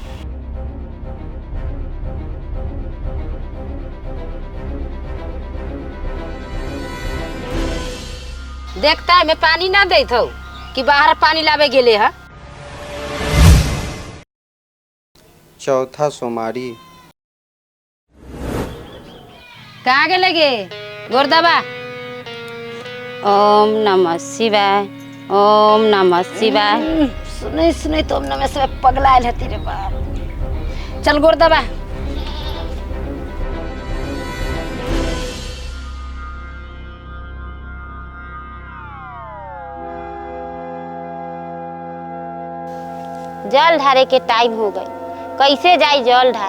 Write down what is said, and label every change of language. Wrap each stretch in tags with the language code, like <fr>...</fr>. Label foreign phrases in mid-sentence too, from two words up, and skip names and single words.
<mag>देखता है मैं पानी ना देत हो कि बाहर पानी लावे गेले है। चौथा सोमवारी। कहाँ गेले गे गोरदबा?</mag> <sa>ओम नमः शिवाय, ओम नमः शिवाय।</sa> <mag>सुने सुने तो नमे से पगलायल हती रे बाप। चल गोरदबा। जल ढारे के टाइम हो गई, कैसे जाई जल ढारे?</mag>